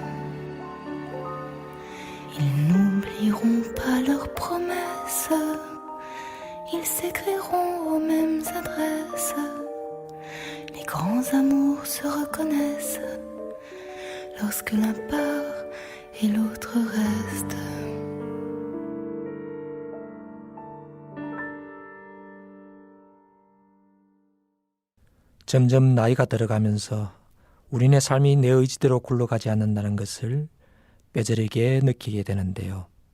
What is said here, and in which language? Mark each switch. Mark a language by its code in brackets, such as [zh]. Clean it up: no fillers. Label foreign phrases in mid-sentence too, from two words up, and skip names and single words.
[fr] Ils n'oublieront pas leurs promesses. Ils s'écriront aux mêmes adresses. Les grands amours se reconnaissent lorsque l'un part et l'autre reste. [ko] 점점 나이가 들어가면서 우리네 삶이 내 의지대로 굴러가지 않는다는 것을 뼈저리게 느끼게 되는데요.